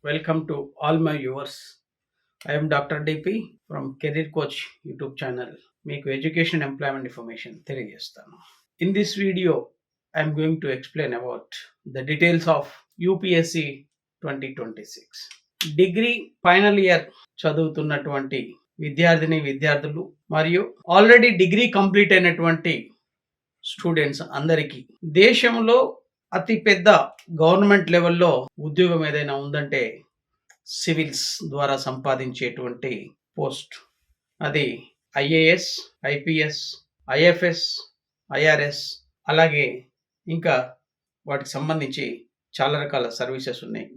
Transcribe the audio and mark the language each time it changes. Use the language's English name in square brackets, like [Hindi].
[English] Welcome to all my viewers. I am Dr. DP from Career Coach YouTube channel. [Telugu] మీకు education employment information తెలియజేస్తాను. [English] In this video, I am going to explain about the details of UPSC 2026. [Telugu] Degree final year చదువుతున్నటువంటి విద్యార్థులు మరియు already degree complete అయినటువంటి students అందరికీ దేశంలో అతి పెద్ద గవర్నమెంట్ లెవెల్లో ఉద్యోగం ఏదైనా ఉందంటే సివిల్స్ ద్వారా సంపాదించేటువంటి పోస్ట్, అది ఐఏఎస్, ఐపీఎస్, ఐఎఫ్ఎస్, ఐఆర్ఎస్, అలాగే ఇంకా వాటికి సంబంధించి చాలా రకాల సర్వీసెస్ ఉన్నాయి.